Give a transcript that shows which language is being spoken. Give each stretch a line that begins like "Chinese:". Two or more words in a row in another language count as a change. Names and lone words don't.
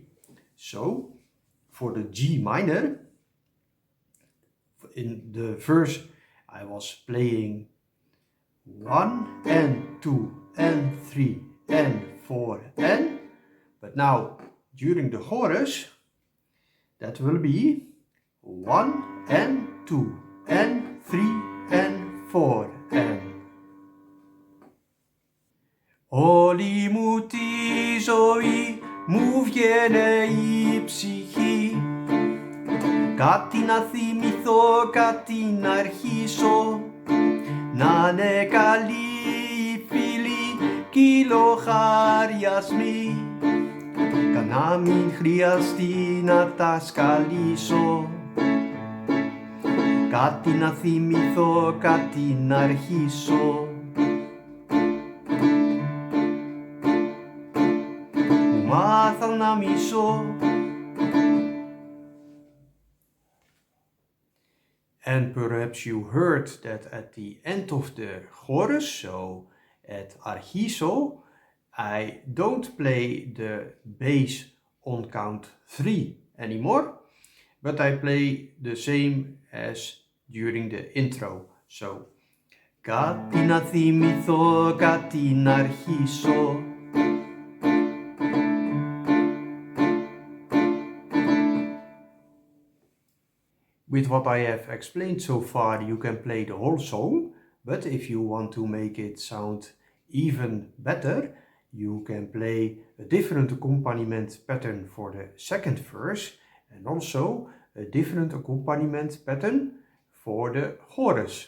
English: So for the G minor, in the verse I was playing 1 and 2 and 3 and 4 and, but now during the chorus that will be 1 and 2 and 3 and 4 and.
Greek: Όλη μου τη ζωή μου βγαίνε η ψυχή, κάτι να θυμηθώ, κάτι να αρχίσω, να είναι καλοί οι φίλοι κι οι λοχαριασμοί, να μην χρειαστεί να τα σκαλίσω, κάτι να θυμηθώ, κάτι να αρχίσω. Μου μάθαν να μισώ.
English: And perhaps you heard that at the end of the chorus, so at archiso, I don't play the bass on count 3 anymore, but I play the same as during the intro. So,
Greek: κάτι να θυμηθώ, κάτι να αρχίσω.
English: With what I have explained so far, you can play the whole song, but if you want to make it sound even better, you can play a different accompaniment pattern for the second verse and also a different accompaniment pattern for the chorus.